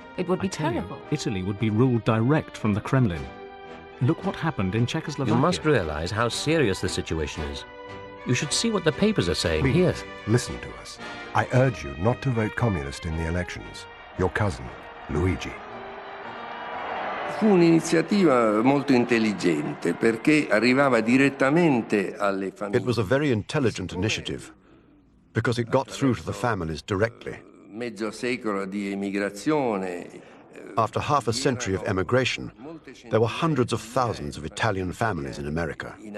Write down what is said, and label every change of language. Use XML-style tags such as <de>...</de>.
<en>It would be terrible. Italy would be ruled direct from the Kremlin. Look what happened in Czechoslovakia. You must realize how serious the situation is. You should see what the papers are saying. Please, here. Listen to us. I urge you not to vote communist in the elections. Your cousin, Luigi.</en> <it>Fu un'iniziativa molto intelligente perché arrivava direttamente alle famiglie.</it> <en>It was a very intelligent initiative because it got through to the families directly.</en> <it>Mezzo secolo di emigrazione.</it> <en>After half a century of emigration, there were hundreds of thousands of Italian families in America.</en>